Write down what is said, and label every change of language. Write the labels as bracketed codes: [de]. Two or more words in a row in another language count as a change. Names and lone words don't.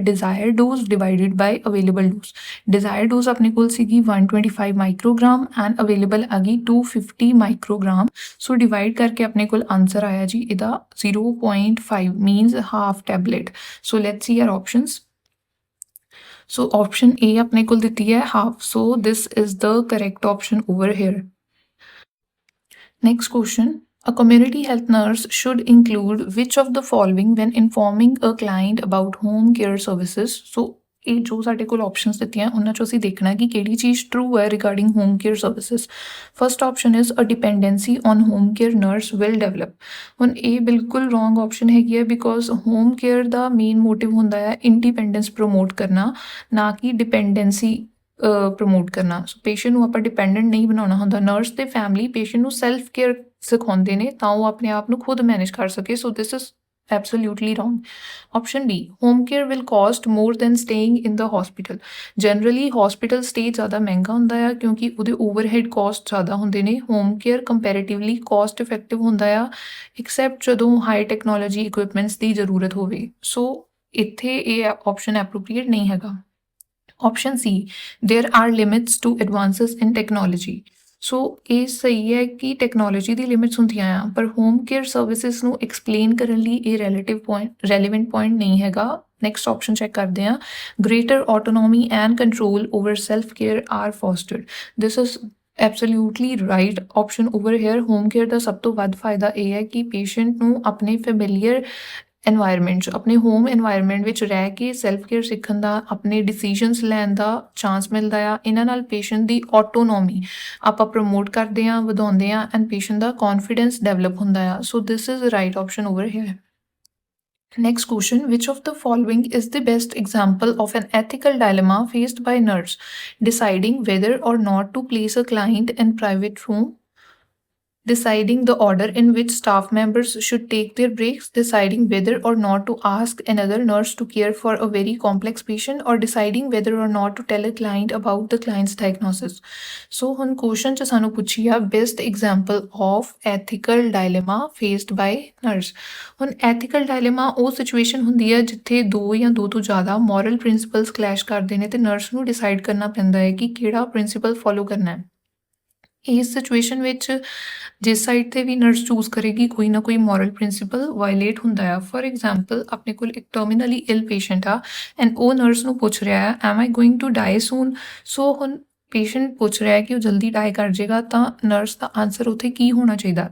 [en] desire dose divided by available dose desire dose [pa] ਆਪਣੇ ਕੋਲ ਸੀਗੀ [en] 125 microgram and available [pa] ਆ ਗਈ [en] 250 microgram so divide [pa] ਕਰਕੇ ਆਪਣੇ ਕੋਲ [en] ਆਨਸਰ [pa] ਆਇਆ ਜੀ ਇਹਦਾ [en] 0.5 means half tablet so let's see our options so option A [pa] ਆਪਣੇ ਕੋਲ ਦਿੱਤੀ ਹੈ [en] half so this is the correct option over here Next question. A community health nurse should include which of the following when informing a client about home care services? So, [pa] ਇਹ ਜੋ ਸਾਡੇ ਕੋਲ ਆਪਸ਼ਨਸ ਦਿੱਤੀਆਂ ਉਹਨਾਂ 'ਚੋਂ ਅਸੀਂ ਦੇਖਣਾ ਕਿ ਕਿਹੜੀ ਚੀਜ਼ ਟਰੂ ਹੈ [en] regarding home care services. first option is a dependency on home care nurse will develop. [pa] ਹੁਣ ਇਹ ਬਿਲਕੁਲ [en] wrong option [pa] ਹੈਗੀ ਹੈ, [en] because home care [pa] ਦਾ [en] main motive [pa] ਹੁੰਦਾ ਹੈ [en] independence promote [pa] ਕਰਨਾ, ਨਾ ਕਿ [en] dependency promote [pa] ਕਰਨਾ। [en] so patient [pa] ਨੂੰ ਆਪਾਂ ਡਿਪੈਂਡੈਂਟ ਨਹੀਂ ਬਣਾਉਣਾ ਹੁੰਦਾ। ਨਰਸ ਤੇ ਫੈਮਿਲੀ ਪੇਸ਼ੈਂਟ ਨੂੰ [en] self care [pa] ਸਿਖਾਉਂਦੇ ਨੇ ਤਾਂ ਉਹ ਆਪਣੇ ਆਪ ਨੂੰ ਖੁਦ ਮੈਨੇਜ ਕਰ ਸਕੇ। [en] so this is absolutely wrong. Option B, home care will cost more than staying in the hospital. Generally hospital stay [pa] ਜ਼ਿਆਦਾ ਮਹਿੰਗਾ ਹੁੰਦਾ ਆ ਕਿਉਂਕਿ ਉਹਦੇ [en] overhead cost [pa] ज़्यादा ਹੁੰਦੇ ਨੇ। [en] home care comparatively cost effective [pa] ਹੁੰਦਾ ਆ [en] except ਜਦੋਂ high technology equipments [pa] ਦੀ ਜ਼ਰੂਰਤ ਹੋਵੇ। ਸੋ ਇੱਥੇ ਇਹ [en] option appropriate [pa] ਨਹੀਂ ਹੈਗਾ। [en] Option C, there are limits to advances in technology. [pa] ਸੋ ਇਹ ਸਹੀ ਹੈ ਕਿ ਟੈਕਨੋਲੋਜੀ ਦੀ ਲਿਮਿਟਸ ਹੁੰਦੀਆਂ ਆ, ਪਰ [en] home care services [pa] ਨੂੰ ਐਕਸਪਲੇਨ ਕਰਨ ਲਈ ਇਹ [en] relevant point [pa] ਨਹੀਂ ਹੈਗਾ। [en] next option check [pa] ਕਰਦੇ ਹਾਂ। [en] greater autonomy and control over self care are fostered. this is absolutely right option over here. home care [pa] ਦਾ ਸਭ ਤੋਂ ਵੱਧ ਫਾਇਦਾ ਇਹ ਹੈ ਕਿ ਪੇਸ਼ੈਂਟ ਨੂੰ ਆਪਣੇ [en] familiar environment [pa] 'ਚ ਆਪਣੇ [en] home environment [pa] ਵਿੱਚ ਰਹਿ ਕੇ [en] self care [pa] ਸਿੱਖਣ ਦਾ, ਆਪਣੇ ਡਿਸੀਜਨਸ ਲੈਣ ਦਾ ਚਾਂਸ ਮਿਲਦਾ ਆ। ਇਹਨਾਂ ਨਾਲ ਪੇਸ਼ੈਂਟ ਦੀ ਆਟੋਨੋਮੀ ਆਪਾਂ ਪ੍ਰਮੋਟ ਕਰਦੇ ਹਾਂ, ਵਧਾਉਂਦੇ ਹਾਂ [en] and patient [pa] ਦਾ [en] confidence develop [pa] ਹੁੰਦਾ ਆ। [en] so this is right option over here. Next question, which of the following is the best example of an ethical dilemma faced by nurse? Deciding whether or not to place a client in private room, deciding the order in which staff members should take their breaks, deciding whether or not to ask another nurse to care for a very complex patient, or deciding whether or not to tell a client about the client's diagnosis. [pa] So ਹੁਣ question 'ਚ ਸਾਨੂੰ ਪੁੱਛੀ ਆ [en] best example of ethical dilemma faced by nurse. [pa] ਹੁਣ [en] ethical dilemma [pa] ਉਹ situation ਹੁੰਦੀ ਹੈ ਜਿੱਥੇ ਦੋ ਜਾਂ ਦੋ ਤੋਂ ਜ਼ਿਆਦਾ [en] moral principles clash [pa] ਕਰਦੇ ਨੇ ਤੇ nurse ਨੂੰ decide ਕਰਨਾ ਪੈਂਦਾ ਹੈ ਕਿ ਕਿਹੜਾ [en] principle follow [pa] ਕਰਨਾ ਹੈ। ਇਸ ਸਿਚੁਏਸ਼ਨ ਵਿੱਚ ਜਿਸ ਸਾਈਡ ਤੇ ਵੀ [en] nurse choose [pa] ਕਰੇਗੀ ਕੋਈ ਨਾ ਕੋਈ [en] moral principle violate [pa] ਹੁੰਦਾ ਆ। [en] for example [pa] ਆਪਣੇ ਕੋਲ ਇੱਕ [en] terminally ill patient ਆ ਐਂਡ [pa] ਉਹ ਨਰਸ ਨੂੰ ਪੁੱਛ ਰਿਹਾ ਹੈ [en] am I going to die soon. [pa] ਸੋ ਹੁਣ ਪੇਸ਼ੈਂਟ ਪੁੱਛ ਰਿਹਾ ਹੈ ਕਿ ਉਹ ਜਲਦੀ ਡਾਈ ਕਰ ਜਾਏਗਾ ਤਾਂ ਨਰਸ ਦਾ ਆਨਸਰ ਉੱਥੇ ਕੀ ਹੋਣਾ ਚਾਹੀਦਾ।